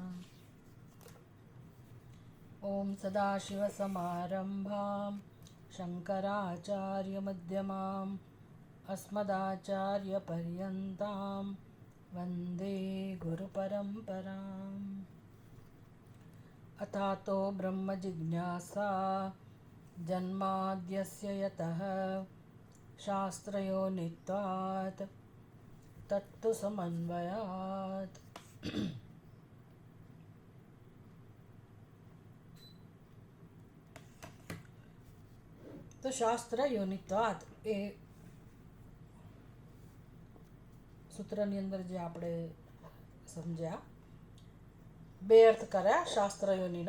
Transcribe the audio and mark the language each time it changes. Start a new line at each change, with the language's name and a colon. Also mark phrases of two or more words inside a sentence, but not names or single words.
Sanskrit: ॐ सदाशिवसमारम्भां शङ्कराचार्यमध्यमाम् अस्मदाचार्यपर्यन्तां वन्दे गुरुपरम्पराम्। अथातो ब्रह्मजिज्ञासा जन्माद्यस्य यतः शास्त्रयोनित्वात् तत्तु समन्वयात्।
Gujarati: તો
Sanskrit: શાસ્ત્ર યોનિત્વાદ
Gujarati: એ સૂત્રની અંદર જે આપણે સમજ્યા બે અર્થ કર્યા શાસ્ત્ર યોનિનો.